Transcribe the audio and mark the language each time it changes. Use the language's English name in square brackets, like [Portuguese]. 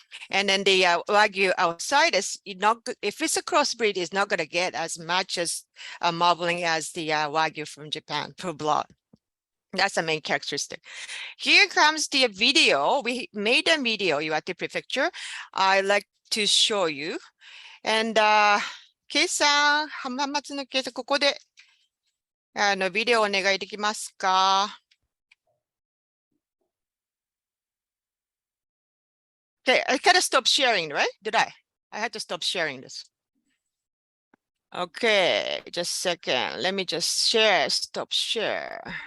[English] And then the Wagyu outside is not, if it's a crossbreed, it's not going to get as much as marbling as the Wagyu from Japan, pure blood. That's the main characteristic. Here comes the video. We made a video, Iwate Prefecture. I like to show you. [Japanese] And Kei-san, 浜松のKei-san、ここでビデオお願いできますか? [English] Okay, I gotta stop sharing, right? Did I? I had to stop sharing this. Okay, just a second. Let me just share, stop share.